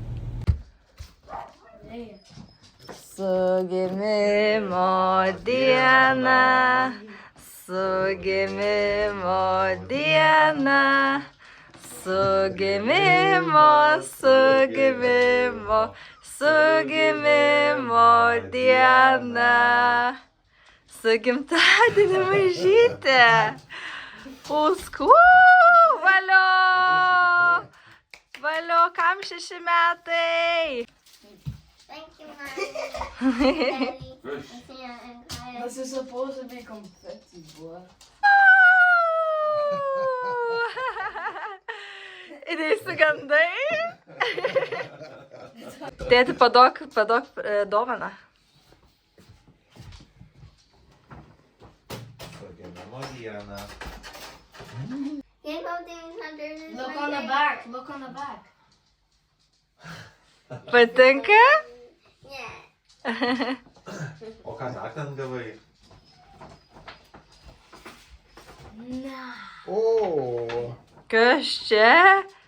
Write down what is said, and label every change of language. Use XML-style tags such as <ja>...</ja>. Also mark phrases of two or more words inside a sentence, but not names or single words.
<lt>Su gimimo diena, su gimimo diena, su gimimo diena, su gimtadieniu mažytė. Usku, valio! Valio, kam 6 metai?</lt> <en>Thank you, Mommy. This is supposed to be confetti, boy.</en> <lt>Ir įsigandai? Tėti, padok dovaną.</lt> <en>Look on the back. Look on the back.</en> <lt>Patinka?</lt> <en>Yeah.</en> <lt>O ką dar ten gavai?</lt> <en>Nah.</en> <lt>O, Kas čia?</lt>